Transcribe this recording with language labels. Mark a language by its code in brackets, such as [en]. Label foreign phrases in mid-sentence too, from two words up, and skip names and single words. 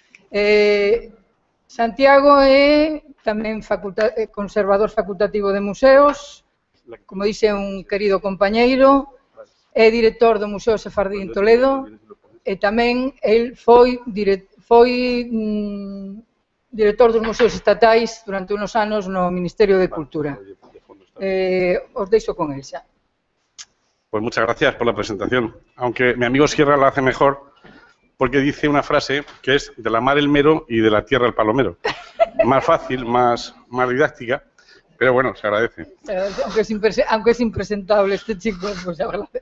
[gl] Santiago é tamén conservador facultativo de museos, [es] como dice un querido [gl] compañeiro, é director do Museo Sefardí en Toledo e tamén el foi director dos museos estatais durante unos anos no Ministerio de Cultura. Os deixo con el xa. [es] Pues muchas gracias por la presentación, aunque mi amigo Sierra la hace mejor porque dice una frase que es de la mar el mero y de la tierra el palomero. Más fácil, más didáctica, pero bueno, se agradece. Aunque es impresentable este chico, pues se agradece.